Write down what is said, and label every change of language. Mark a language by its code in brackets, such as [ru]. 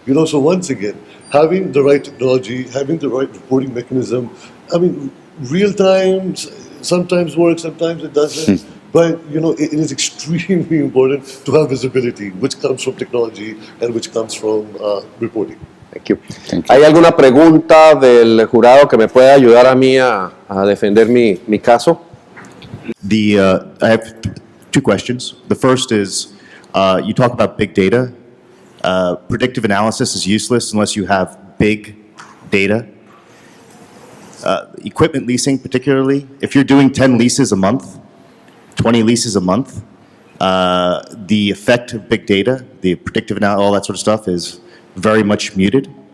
[en] So once again, having the right technology, having the right reporting mechanism, I mean, real time sometimes works, sometimes it doesn't. But it is extremely important to have visibility, which comes from technology and which comes from reporting. Thank you. [es] ¿Hay alguna pregunta del jurado que me pueda ayudar a mí a defender mi caso? [en] I have two questions. The first is, you talk about big data. Predictive analysis is useless unless you have big data. Equipment leasing particularly, if you're doing 10 leases a month, 20 leases a month, the effect of big data, the predictive analysis, all that sort of stuff is very much muted.